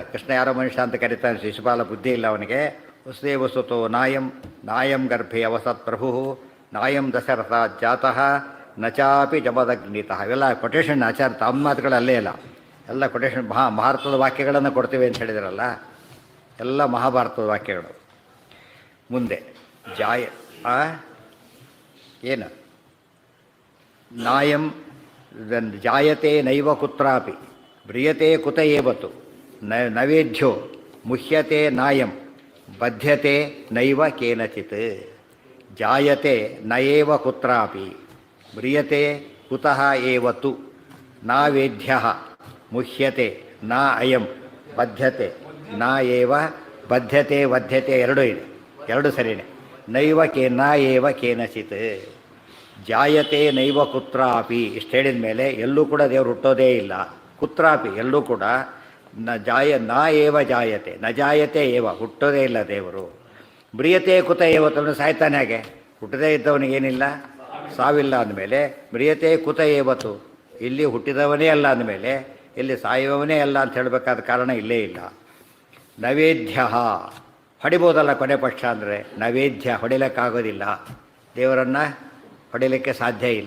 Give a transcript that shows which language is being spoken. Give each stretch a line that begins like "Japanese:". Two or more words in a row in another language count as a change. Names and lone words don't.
Kannada: ಕೃಷ್ಣ ಯಾರೋ ಮನುಷ್ಯ ಅಂತ ಕರೀತಾನೆ, ಶಿಶುಪಾಲ ಬುದ್ಧಿ ಇಲ್ಲ ಅವನಿಗೆ.
Sanskrit: ವಸುದೇವ ಸುತೋ ನಾಯಂ ಗರ್ಭೆ ಅವಸತ್ ಪ್ರಭು ನಾಯಂ ದಶರಥ ಜಾತಃ ನಚಾಪಿ ಜಮದಗ್ನಿತಃ.
Kannada: ಇವೆಲ್ಲ ಕೊಟೇಶನ್ ಆಚಾರ ತಮ್ಮ ಮಾತುಗಳಲ್ಲೇ ಇಲ್ಲ, ಎಲ್ಲ ಕೊಟೇಶನ್. ಮಹಾಭಾರತದ ವಾಕ್ಯಗಳನ್ನು ಕೊಡ್ತೀವಿ ಅಂತ ಹೇಳಿದ್ರಲ್ಲ, ಎಲ್ಲ ಮಹಾಭಾರತದ ವಾಕ್ಯಗಳು. ಮುಂದೆ ಏನು
Sanskrit: ನಾಯಂ ಜಾಯತೆ ನೈವ ಕುತ್ರಾಪಿ ಬ್ರಿಯತೆ ಕುತ ಏವತು ನವೇದ್ಯೋ ಮುಹ್ಯತೆ ನಾಯಂ ಬದ್ಧ್ಯತೆ ನೈವ ಕೇನಚಿತ್. ಜಾಯತೆ ನಯೇವ ಕುತ್ರಾಪಿ ಮ್ರಿಯತೆ ಕುತಃ ಏವತು ನಾವೇದ್ಯಃ ಮುಹ್ಯತೆ ನ ಅಯಂ ಬದ್ಧ್ಯತೆ ನ ಏವ ಬದ್ಧ್ಯತೆ ವಧ್ಯತೆ
Kannada: ಎರಡೂ ಇದೆ, ಎರಡು ಸರಿಯೇ.
Sanskrit: ನೈವ ನ ಏವ ಕೇನಚಿತ್. ಜಾಯತೆ ನೈವ ಕುತ್ರಾಪಿ
Kannada: ಇಷ್ಟು ಹೇಳಿದ ಮೇಲೆ ಎಲ್ಲೂ ಕೂಡ ದೇವರು ಹುಟ್ಟೋದೇ ಇಲ್ಲ.
Sanskrit: ಕುತ್ರಾಪಿ
Kannada: ಎಲ್ಲೂ ಕೂಡ
Sanskrit: ನ ಏವ ಜಾಯತೆ ನ ಜಾಯತೆ ಏವ
Kannada: ಹುಟ್ಟೋದೇ ಇಲ್ಲ ದೇವರು.
Sanskrit: ಮ್ರಿಯತೆ ಕುತ ಏವತ್ತು
Kannada: ಸಾಯ್ತಾನೆ ಹಾಗೆ. ಹುಟ್ಟದೇ ಇದ್ದವನಿಗೇನಿಲ್ಲ, ಸಾವಿಲ್ಲ ಅಂದಮೇಲೆ
Sanskrit: ಮ್ರಿಯತೆ ಕುತ ಏವತ್ತು
Kannada: ಇಲ್ಲಿ ಹುಟ್ಟಿದವನೇ ಅಲ್ಲ ಅಂದಮೇಲೆ ಇಲ್ಲಿ ಸಾಯುವವನೇ ಅಲ್ಲ ಅಂತ ಹೇಳಬೇಕಾದ ಕಾರಣ ಇಲ್ಲೇ ಇಲ್ಲ. ನೈವೇದ್ಯ ಹೊಡಿಬೋದಲ್ಲ ಕೊನೆ ಪಕ್ಷ ಅಂದರೆ, ನೈವೇದ್ಯ ಹೊಡಿಲಿಕ್ಕಾಗೋದಿಲ್ಲ, ದೇವರನ್ನು ಹೊಡಿಲಿಕ್ಕೆ ಸಾಧ್ಯ ಇಲ್ಲ.